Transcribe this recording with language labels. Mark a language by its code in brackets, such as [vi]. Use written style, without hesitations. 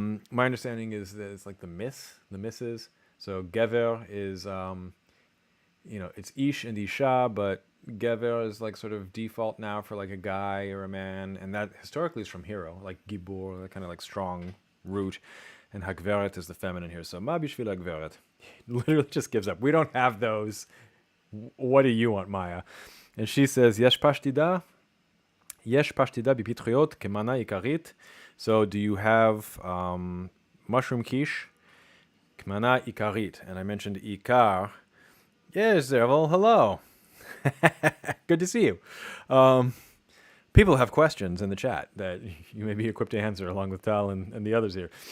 [en] My understanding is that it's like the misses. So gever is, it's ish and isha, but gever is like sort of default now for like a guy or a man, and that historically is from hero, like gibor, that kind of like strong root, and hagveret is the feminine here. So ma bishvil hagveret. He literally just gives up. We don't have those. What do you want, Maya? And she says, yesh pashtida? [he] יש פשטידה בפטריות כמנה עיקרית. [en] So do you have mushroom quiche? כמנה עיקרית. And I mentioned עיקר. Yes, Zerval, hello. Good to see you. People have questions in the chat that you may be equipped to answer along with Tal and the others here.